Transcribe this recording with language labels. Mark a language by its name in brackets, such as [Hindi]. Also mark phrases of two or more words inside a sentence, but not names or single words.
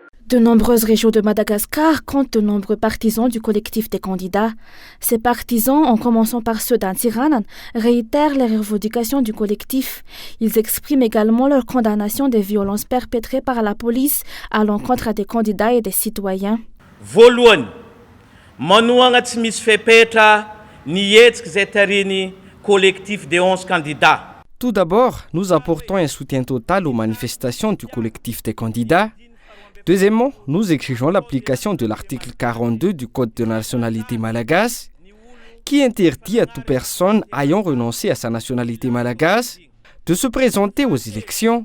[French] De nombreuses régions de Madagascar comptent de nombreux partisans du collectif des candidats. Ces partisans, en commençant par ceux d'Antsiranan, réitèrent les revendications du collectif. Ils expriment également leur condamnation des violences perpétrées par la police à l'encontre des candidats et des citoyens. [Malagasy] Voalohany, manoagna tsy misy fepetra nihetsiky zay tariny [French] collectif des 11 candidats. Tout d'abord, nous apportons un soutien total aux manifestations du collectif des candidats. Deuxièmement, nous exigeons l'application de l'article 42 du Code de la nationalité malgache qui interdit à toute personne ayant renoncé à sa nationalité malgache de se présenter aux élections.